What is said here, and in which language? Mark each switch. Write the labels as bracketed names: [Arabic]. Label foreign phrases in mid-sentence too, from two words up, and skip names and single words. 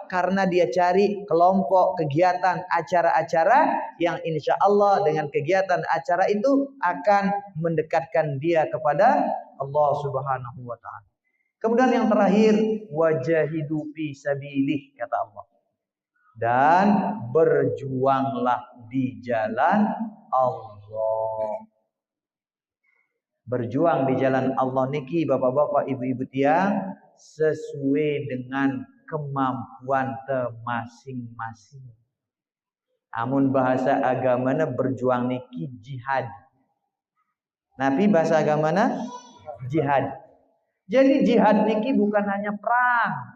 [Indonesian] Karena dia cari kelompok kegiatan acara-acara yang [Arabic] إن شاء الله [Indonesian] dengan kegiatan acara itu akan mendekatkan dia kepada [Arabic] الله سبحانه وتعالى. [Indonesian] Kemudian yang terakhir, [Arabic] وجاهدوا في سبيله [Indonesian] kata Allah. Dan berjuanglah di jalan Allah. Berjuang di jalan Allah niki bapak-bapak ibu-ibu tiang sesuai dengan kemampuan masing-masing. [Sasak] Amun bahasa agamana berjuang niki jihad. Nabi bahasa agamana jihad. [Indonesian] Jadi jihad niki bukan hanya perang.